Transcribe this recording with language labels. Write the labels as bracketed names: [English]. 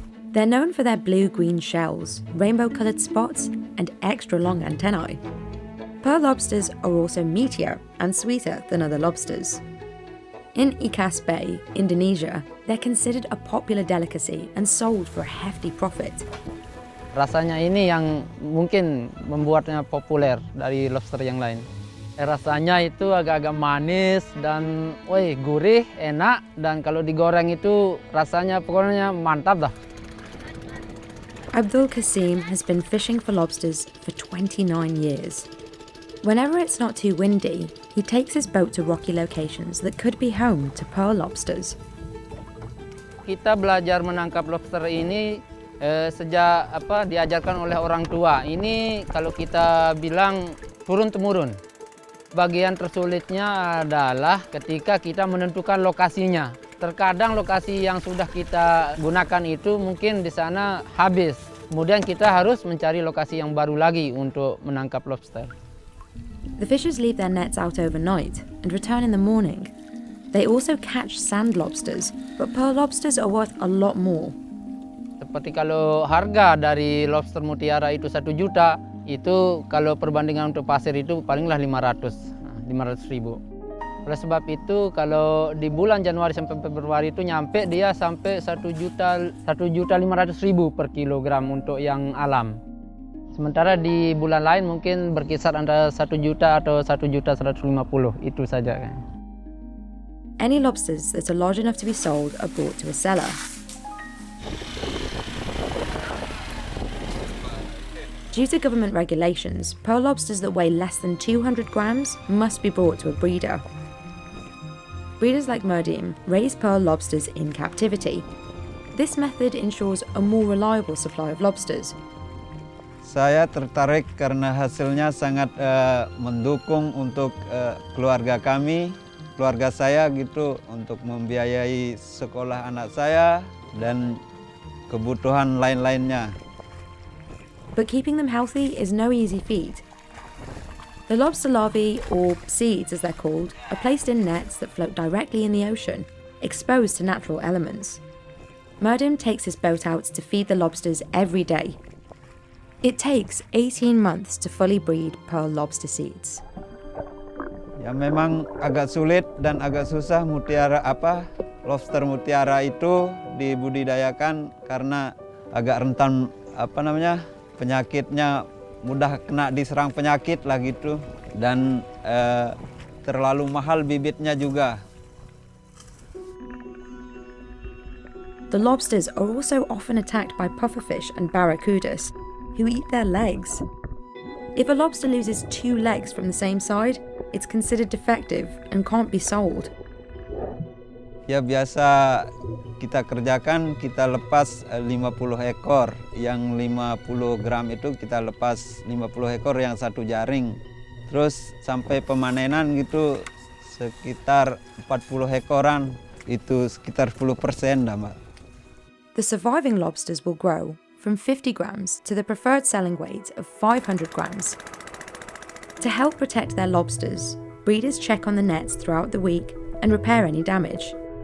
[English] They're known for their blue-green shells, rainbow-coloured spots, and extra-long antennae. Pearl lobsters are also meatier and sweeter than other lobsters. In Ikas Bay, Indonesia, they're considered a popular delicacy and sold for a hefty profit. [Indonesian] Rasanya ini yang mungkin membuatnya populer dari lobster yang lain. Rasanya itu agak-agak manis dan gurih, enak, dan kalau digoreng itu rasanya pokoknya mantap dah. [English] Abdul Kasim has been fishing for lobsters for 29 years. Whenever it's not too windy, he takes his boat to rocky locations that could be home to pearl lobsters. [Indonesian] Kita belajar menangkap lobster ini sejak diajarkan oleh orang tua. Ini kalau kita bilang turun-temurun. Bagian tersulitnya adalah ketika kita menentukan lokasinya. Terkadang lokasi yang sudah kita gunakan itu mungkin di sana habis. Kemudian kita harus mencari lokasi yang baru lagi untuk menangkap lobster. [English] The fishers leave their nets out overnight and return in the morning. They also catch sand lobsters, but pearl lobsters are worth a lot more. [Indonesian] Seperti kalau harga dari lobster mutiara itu 1 juta, itu kalau perbandingan untuk pasir itu palinglah 500.000. Oleh sebab itu kalau di bulan Januari sampai Februari itu nyampe dia sampai 1.500.000 per kilogram untuk yang alam. Sementara di bulan lain mungkin berkisar antara 1 juta atau 1.150.000 itu saja. [English] Any lobsters that are large enough to be sold are brought to a seller. Due to government regulations, pearl lobsters that weigh less than 200 grams must be brought to a breeder. Breeders like Merdim raise pearl lobsters in captivity. This method ensures a more reliable supply of lobsters. [Indonesian] Saya tertarik karena hasilnya sangat mendukung untuk keluarga kami, keluarga saya gitu, untuk membiayai sekolah anak saya dan kebutuhan lain-lainnya. [English] But keeping them healthy is no easy feat. The lobster larvae, or seeds as they're called, are placed in nets that float directly in the ocean, exposed to natural elements. Merdim takes his boat out to feed the lobsters every day. It takes 18 months to fully breed pearl lobster seeds. [Indonesian] Ya memang agak sulit dan agak susah lobster mutiara itu dibudidayakan karena agak rentan penyakitnya, mudah kena diserang penyakit lah gitu, dan terlalu mahal bibitnya juga. [English] The lobsters are also often attacked by pufferfish and barracudas, who eat their legs. If a lobster loses 2 legs from the same side, it's considered defective and can't be sold. [Indonesian] Ya biasa kita kerjakan, kita lepas 50 ekor. Yang 50 gram itu kita lepas 50 ekor yang 1 jaring. Terus sampai pemanenan gitu sekitar 40 ekoran, itu sekitar 10% dah, Mbak. [English] The surviving lobsters will grow from 50 grams to the preferred selling weight of 500 grams. To help protect their lobsters, breeders check on the nets throughout the week and repair any damage.